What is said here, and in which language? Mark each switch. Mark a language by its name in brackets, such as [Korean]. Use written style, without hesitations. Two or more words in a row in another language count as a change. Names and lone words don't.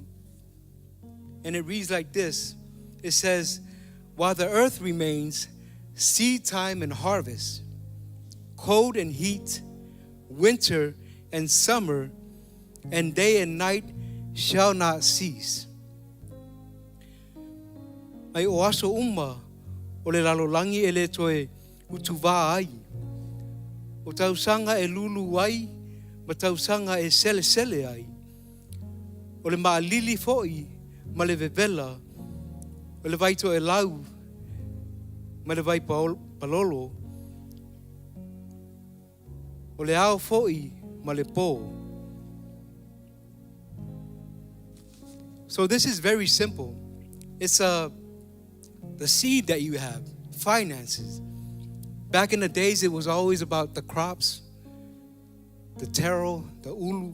[English] And it reads like this. It says, while the earth remains, seed time and harvest, cold and heat, winter and summer, and day and night shall not cease. [Samoan] Ai o aso uma o le lalolangi e le toe utuwa ai. O tausanga e lulu ai, ma tausanga e sele ai. O le maalili fo'i, ma le vevela, o le vaito e lau, ma le vai palolo, o le ao fo'i, ma le po. [English] So this is very simple. It's the seed that you have, finances. Back in the days, it was always about the crops, the taro, the ulu.